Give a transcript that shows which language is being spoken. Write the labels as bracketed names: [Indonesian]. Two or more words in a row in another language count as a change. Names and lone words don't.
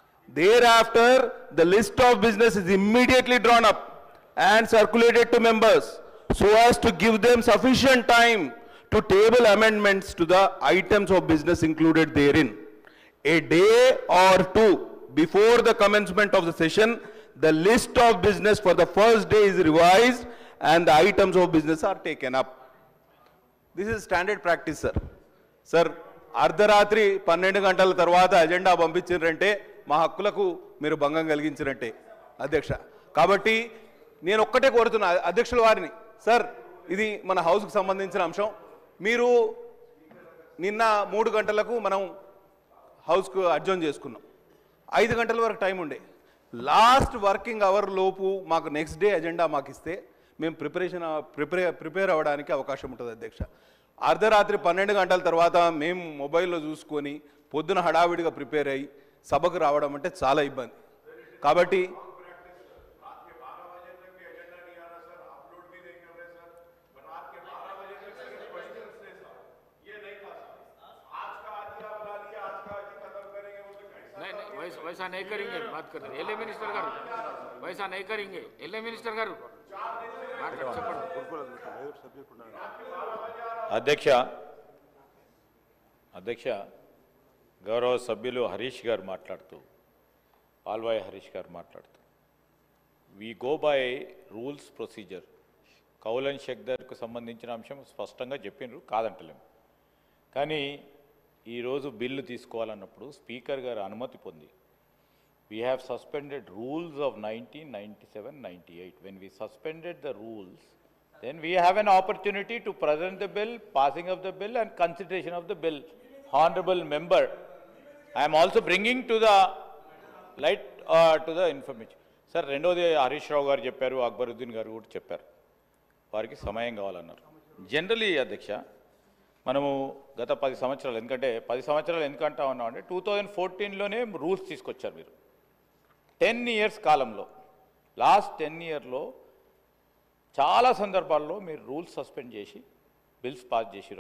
[English] Thereafter, the list of business is immediately drawn up and circulated to members so as to give them sufficient time to table amendments to the items of business included therein. A day or two before the commencement of the session, the list of business for the first day is revised and the items of business are taken up. This is standard practice, sir. [Telugu] Sir, అర్ధరాత్రి 12 గంటల తర్వాత అజెండా పంపించారంటే మా హక్కులకు మీరు భంగం కలిగించినట్టే అధ్యక్ష. కాబట్టి నేను ఒక్కటే కోరుతున్నా అధ్యక్షుల వారిని, సార్ ఇది మన హౌస్కి సంబంధించిన అంశం. మీరు నిన్న 3 గంటలకు మనం [English] houseku adjourn [Telugu] చేసుకున్నాం. 5 గంటల వరకు టైం ఉండే. [English] last working hour [Telugu] లోపు మాకు [English] next day agenda [Telugu] మాకు ఇస్తే మేము ప్రిపేర్ అవ్వడానికి అవకాశం ఉంటుంది అధ్యక్ష. అర్ధరాత్రి 12 గంటల తర్వాత మేము మొబైల్లో చూసుకొని పొద్దున హడావిడిగా ప్రిపేర్ అయ్యి సభకు రావడం అంటే చాలా ఇబ్బంది. కాబట్టి [Hindi] वैसा नहीं करेंगे, बात कर रहे एल मिनिस्टर गारू वैसा नहीं करेंगे, एल मिनिस्टर गारू [Telugu] అధ్యక్ష గౌరవ సభ్యులు హరీష్ గారు మాట్లాడుతూ, పాల్వాయి హరీష్ గారు మాట్లాడుతూ, [English] we go by rules procedure. [Telugu] కౌలన్ షెక్దర్కు సంబంధించిన అంశం స్పష్టంగా చెప్పిండ్రు, కాదంటలేము. కానీ ఈరోజు బిల్లు తీసుకోవాలన్నప్పుడు స్పీకర్ గారు అనుమతి పొంది, [English] we have suspended rules of 1997-98. When we suspended the rules, then we have an opportunity to present the bill, passing of the bill and consideration of the bill. Honorable member, I am also bringing to the light to the information. [Telugu] Sir, రెండోది హరీష్ రావు గారు చెప్పారు, అక్బరుద్దీన్ గారు కూడా చెప్పారు, వారికి సమయం కావాలన్నారు. జనరలీ అధ్యక్ష, మనము గత 10 సంవత్సరాలు, ఎందుకంటే 10 సంవత్సరాలు ఎందుకంటా ఉన్నాం అంటే 2014లోనే రూల్స్ తీసుకొచ్చారు మీరు. 10 ఇయర్స్ కాలంలో, లాస్ట్ 10 ఇయర్లో చాలా సందర్భాల్లో మీరు [English] rules suspend [Telugu] చేసి [English] bills pass [Telugu] చేసిరు.